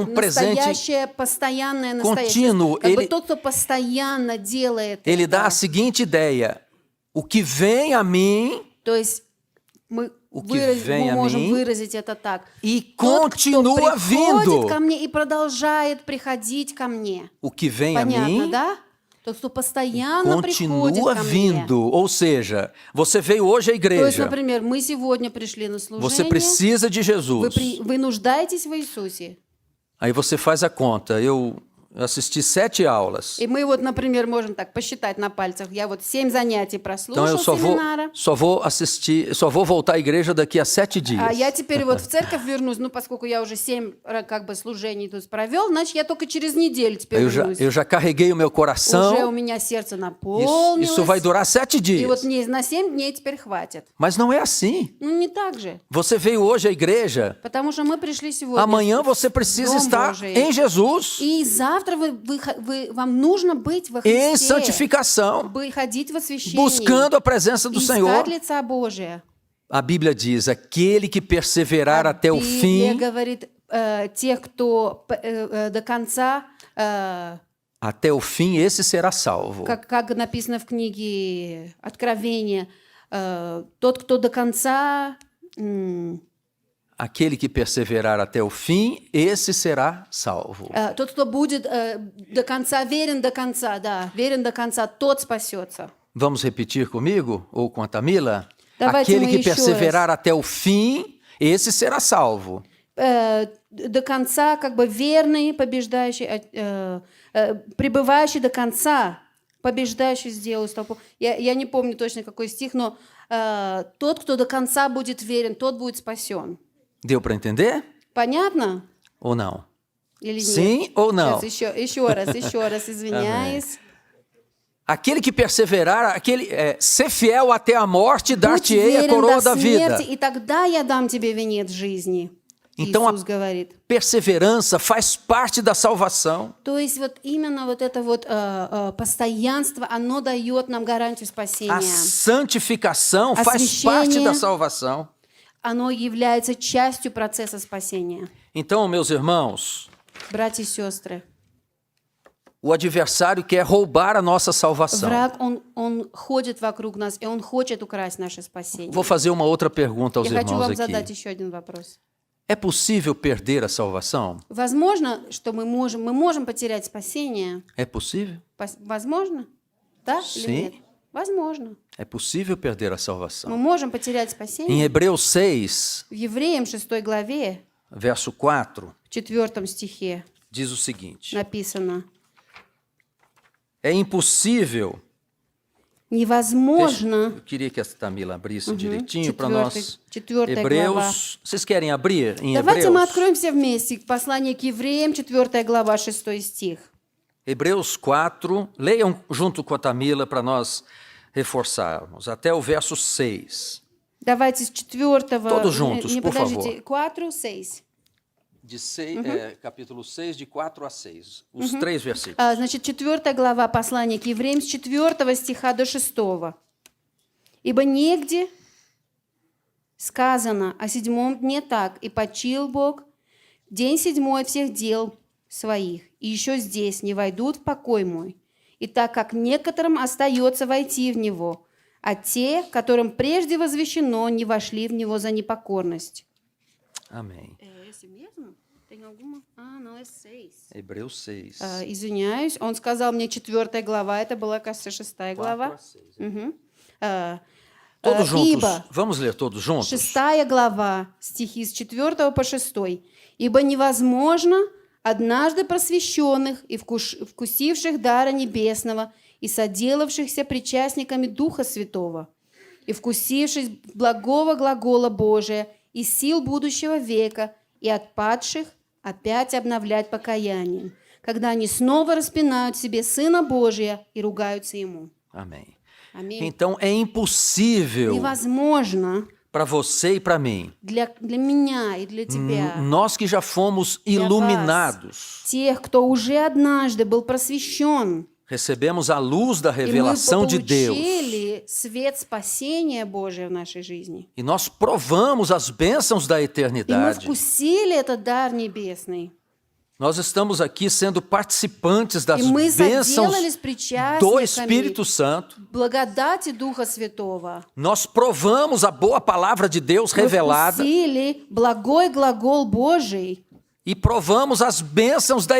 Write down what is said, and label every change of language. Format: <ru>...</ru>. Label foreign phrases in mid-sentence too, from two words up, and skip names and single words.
<pt>presente</pt> <ru>настоящее, постоянное настоящее.</ru> <pt>contínuo.</pt> <ru>Как бы</ru> <pt>Ele-</pt> <ru>тот, кто постоянно делает</ru> <pt>Ele dá a</pt> <ru>это.</ru> <pt>seguinte ideia: o que vem a mim</pt> <ru>То есть мы</ru> <pt>que vem a</pt> <ru>можем</ru> <pt>mim</pt> <ru>выразить это так.</ru> <pt>e</pt> <ru>Тот, кто</ru> <pt>continua vindo.</pt> <ru>приходит ко мне и продолжает приходить ко мне.</ru> <pt>O que vem a</pt> <ru>Понятно,</ru> <pt>mim</pt> <ru>да? Тот, кто постоянно приходит</ru> <pt>continua</pt> <ru>ко мне.</ru> <pt>vindo. Ou seja, você veio hoje à</pt> <ru>То есть,</ru> <pt>igreja,</pt> <ru>например, мы сегодня пришли на</ru> <pt>você</pt> <ru>служение,</ru> <pt>precisa de Jesus.</pt> <ru>вы нуждаетесь в Иисусе.</ru> <pt>Aí você faz a conta. Eu assisti 7 aulas.</pt> <ru>И мы вот, например, можем так посчитать на пальцах. Я вот 7 занятий</ru> <pt>Então</pt> <ru>прослушал</ru> <pt>eu</pt> <ru>семинара.</ru> <pt>só vou assistir, só vou voltar à igreja daqui a 7 dias.</pt> <ru>А я теперь вот в церковь вернусь, ну, поскольку я уже 7 как бы служений тут провел, значит, я только через неделю теперь вернусь.</ru> <pt>Eu já carreguei o meu</pt> <ru>Уже у</ru> <pt>coração.</pt> <ru>меня сердце</ru> <pt>Isso</pt> <ru>наполнилось.</ru> <pt>vai durar 7</pt> <ru>И вот</ru> <pt>dias.</pt> <ru>мне на 7 дней теперь хватит.</ru> <pt>Mas não é assim.</pt> <ru>Ну, не так же.</ru> <pt>Você veio hoje à igreja.</pt> <ru>Потому что мы пришли сегодня</ru> <pt>Amanhã</pt> <ru>в</ru> <pt>você precisa</pt> <ru>Дом</ru> <pt>estar</pt> <ru>Божий.</ru> <pt>em Jesus,</pt> <ru>И завтра вам нужно быть во</ru> <pt>em</pt> <ru>Христе.</ru> <pt>santificação,</pt> <ru>Ходить в освящении.</ru> <pt>buscando a presença do Senhor.</pt> <ru>Искать лица Божия.</ru> <pt>A Bíblia diz: aquele que perseverar até o</pt> <ru>Библия</ru> <pt>fim,</pt> <ru>говорит, тех, кто до конца,</ru> <pt>até o fim, esse será salvo.</pt> <ru>как написано в книге Откровения, тот, кто до конца,</ru> <pt>Aquele que perseverar até o fim, esse será salvo.</pt> <ru>тот, кто будет до конца, верен до конца, тот спасется.</ru> <pt>Vamos repetir comigo ou com a Tamila?</pt> <ru>Давайте</ru> <pt>Aquele</pt> <ru>мы</ru> <pt>que</pt> <ru>еще</ru> <pt>perseverar até o fim, esse será salvo.</pt> <ru>До конца, как бы верный, побеждающий, пребывающий до конца, побеждающий сделает толпу. Я не помню точно, какой стих, но тот, кто до конца будет верен, тот будет спасен.</ru> <pt>Deu para entender?</pt> <ru>Понятно?</ru> <pt>Ou não?</pt> <ru>Или нет?</ru> <pt>Sim ou não?</pt> <ru>Сейчас, еще раз, извиняюсь.</ru> <pt>Aquele que perseverar, ser fiel até a morte,</pt> <ru>Будь</ru> <pt>dar-te-ei a</pt> <ru>верен</ru> <pt>coroa</pt> <ru>до</ru> <pt>da vida.</pt> <ru>смерти, и тогда я дам тебе венец жизни.</ru> <pt>Então,</pt> <ru>Иисус говорит.</ru> <pt>perseverança faz parte da salvação.</pt> <ru>То есть вот именно вот это вот постоянство, оно дает нам гарантию</ru> <pt>A</pt> <ru>спасения.</ru> <pt>santificação faz</pt> <ru>Освящение.</ru> <pt>parte da salvação.</pt> <ru>Оно является частью процесса спасения.</ru> <pt>Então, meus irmãos,</pt> <ru>Братья и сестры,</ru> <pt>o adversário quer roubar a nossa salvação.</pt> <ru>враг, он ходит вокруг нас, и он хочет украсть наше спасение.</ru> <pt>Vou fazer uma outra pergunta aos</pt> <ru>Я хочу</ru> <pt>irmãos</pt> <ru>вам задать</ru> <pt>aqui.</pt> <ru>еще один вопрос.</ru> <pt>É possível perder a salvação?</pt> <ru>Возможно, что мы можем потерять спасение?</ru> <pt>É possível?</pt> <ru>Возможно? Да или</ru> <pt>Sim.</pt> <ru>нет? Возможно.</ru> <pt>É possível perder a</pt> <ru>Мы</ru> <pt>salvação.</pt> <ru>можем потерять</ru> <pt>Em</pt> <ru>спасение.</ru> <pt>Hebreus 6,</pt> <ru>В Евреям 6 главе,</ru> <pt>verso 4,</pt> <ru>в 4 стихе</ru> <pt>diz o seguinte:</pt> <ru>написано:</ru> <pt>é impossível.</pt> <ru>невозможно.</ru> <pt>Eu queria que a Tamila abrisse direitinho para nós.</pt> <ru>Четвертая глава.</ru> <pt>Hebreus. Vocês querem abrir em</pt> <ru>Давайте мы</ru> <pt>Hebreus?</pt> <ru>откроем все вместе послание к Евреям, 4 глава, 6 стих.</ru> <pt>Hebreus 4, leiam junto com a Tamila para nós reforçarmos, até o verso 6.</pt> <ru>Давайте с 4.</ru> <pt>Todos juntos, por</pt> <ru>подождите,</ru> <pt>favor. 4, 6. Capítulo 6, de 4 a 6. Os três versículos.</pt> <ru>Значит, 4 глава послания к Евреям с 4 стиха до 6. «Ибо негде сказано о седьмом дне так, и почил Бог день седьмой от всех дел своих, и еще здесь не войдут в покой мой. И так как некоторым остается войти в него, а те, которым прежде возвещено, не вошли в него за непокорность».</ru> <pt>Amém. É esse mesmo? Tem alguma? Não, é 6. Hebreus 6.</pt> <ru>Извиняюсь, он сказал мне 4 глава, это была, кажется, 6 глава.</ru> <pt>4 a 6. Мгм. Todos juntos.</pt> <ru>Ибо,</ru> <pt>Vamos ler todos juntos?</pt> <ru>6 глава, стихи с 4 по 6. «Ибо невозможно однажды просвещенных и вкусивших дара небесного и соделавшихся причастниками Духа Святого, и вкусивших благого глагола Божия и сил будущего века, и отпадших опять обновлять покаянием, когда они снова распинают себе Сына Божия и ругаются Ему».</ru> <pt>Amém.</pt> <ru>Аминь.</ru> <pt>Então é impossível</pt> <ru>Невозможно</ru> <pt>para você e para mim,</pt> <ru>для меня и для тебя,</ru> <pt>nós que já fomos iluminados,</pt> <ru>тех, кто уже однажды был просвещен,</ru> <pt>recebemos a luz da</pt> <ru>и мы</ru> <pt>revelação de Deus,</pt> <ru>получили свет спасения Божия в нашей жизни.</ru> <pt>e nós provamos as bênçãos da</pt> <ru>И мы</ru> <pt>eternidade.</pt> <ru>вкусили этот дар небесный.</ru> <pt>Nós estamos aqui sendo participantes das</pt> <ru>И мы</ru> <pt>bênçãos</pt> <ru>заделались</ru> <pt>do</pt> <ru>причастниками</ru> <pt>Espírito Santo.</pt> <ru>благодати Духа Святого.</ru> <pt>Nós provamos a boa palavra de Deus</pt> <ru>Мы</ru> <pt>revelada</pt> <ru>вкусили благой глагол Божий</ru> <pt>e provamos as bênçãos da</pt>